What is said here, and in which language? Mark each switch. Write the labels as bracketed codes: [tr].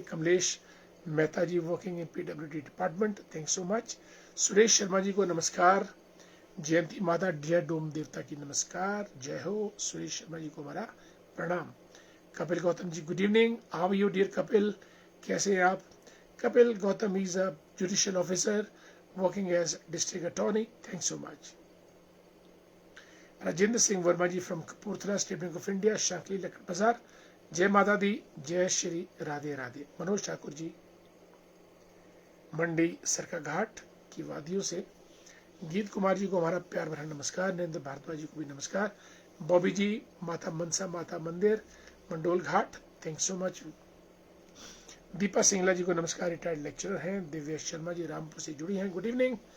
[en] Kamlesh Mehta ji working in PWD department, thank so much. [hi] Suresh Sharma ji को नमस्कार। जयंती माता जय डोम देवता की नमस्कार, जय हो। सुरेश शर्मा जी को हमारा प्रणाम। Kapil Gautam ji [en] Good evening. How you dear [hi] Kapil, कैसे हैं आप? [en] Kapil Gautam is a judicial officer working as district attorney, thanks so much. Rajendra Singh Verma ji from Kapurthala, State Bank of India, Shankli Lakhan Bazaar, [hi] जय माता दी, जय श्री राधे राधे। मनोज ठाकुर जी मंडी सरका घाट की वादियों से। गीत कुमार जी को हमारा प्यार भरा नमस्कार। नरेंद्र भारद्वाज जी को भी नमस्कार। बॉबी जी माता मनसा माता मंदिर मंडोल घाट, [en] Thanks so much. [hi] Deepa Singla जी को नमस्कार, रिटायर्ड लेक्चरर हैं। दिव्या शर्मा जी रामपुर से जुड़ी हैं, [en] Good evening.